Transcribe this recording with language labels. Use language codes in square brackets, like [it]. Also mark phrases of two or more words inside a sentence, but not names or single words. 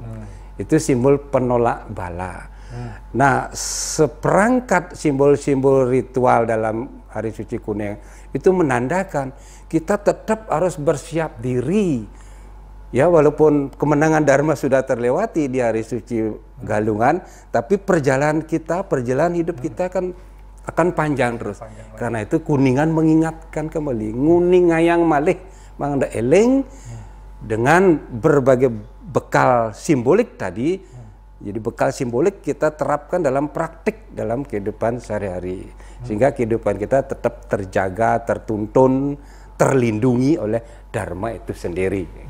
[id] Itu simbol penolak bala. Nah, seperangkat simbol-simbol ritual dalam Hari Suci Kuningan itu menandakan kita tetap harus bersiap diri. Ya, walaupun kemenangan dharma sudah terlewati di Hari Suci Galungan, tapi perjalanan hidup kita kan akan panjang terus. Karena itu Kuningan mengingatkan kembali, [ban] nguningayang malih mangda eling [id] dengan berbagai bekal simbolik tadi. Jadi bekal simbolik kita terapkan dalam praktik dalam kehidupan sehari-hari. Sehingga kehidupan kita tetap terjaga, tertuntun, terlindungi oleh dharma itu sendiri.